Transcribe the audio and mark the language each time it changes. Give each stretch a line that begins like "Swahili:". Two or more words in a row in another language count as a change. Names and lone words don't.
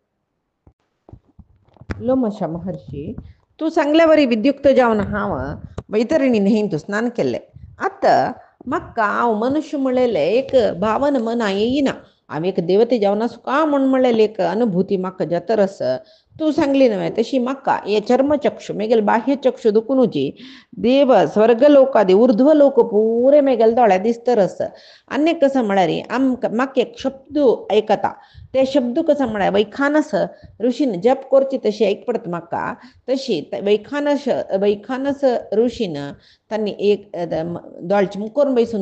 Konkani: लोमशा महर्षी तू सांगल्या वरी विद्युक्त जावन हांव वैतरणी न्हंयन स्नान केल्लें आतां म्हाका हांव मनुष्य म्हणलेले एक भावन मना येयना हांव एक देवते जावन आसूं का म्हूण म्हणलेली एक अनुभुती म्हाका जातरस तूं सांगली न्हय तशी म्हाका हे चर्मचक्षु मेगेल बाह्य चक्षु दुखुनूची देव स्वर्गलोकादी ऊर्ध्व लोक पुरे मेगेल दोळ्या दिसतरस आनी कसं म्हळ्यार म्हाका एक शब्द आयकता ते शब्द कसं म्हळ्यार वैखानस ऋषीन जप करची तशी आयकपडटा म्हाका तशी वैखानस ऋषीन तांणी एक दोळ्याचे मुकोर बैसून